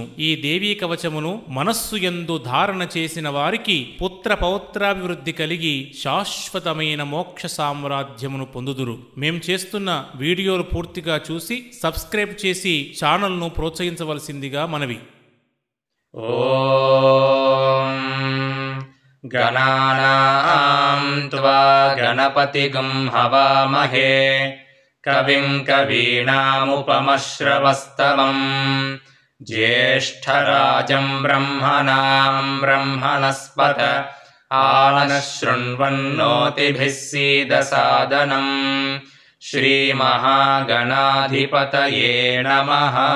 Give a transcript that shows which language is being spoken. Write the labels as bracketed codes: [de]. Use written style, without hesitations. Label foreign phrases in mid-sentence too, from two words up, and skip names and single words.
[te] ఈ దేవీ కవచమును మనస్సు యందు ధారణ చేసిన వారికి పుత్ర పౌత్రాభివృద్ధి కలిగి శాశ్వతమైన మోక్ష సామ్రాజ్యమును పొందుదురు. మేం చేస్తున్న వీడియోలు పూర్తిగా చూసి సబ్స్క్రైబ్ చేసి ఛానల్ను ప్రోత్సహించవలసిందిగా మనవి. [sa] गणानां त्वा गणपतिगं हवामहे कविं कवीनामुपमश्रवस्तमं ज्येष्ठराजं ब्रह्मणां ब्रह्मणस्पत आनशृण्वन्नोतिभिः सीदसादनं श्रीमहागणाधिपतये नमः।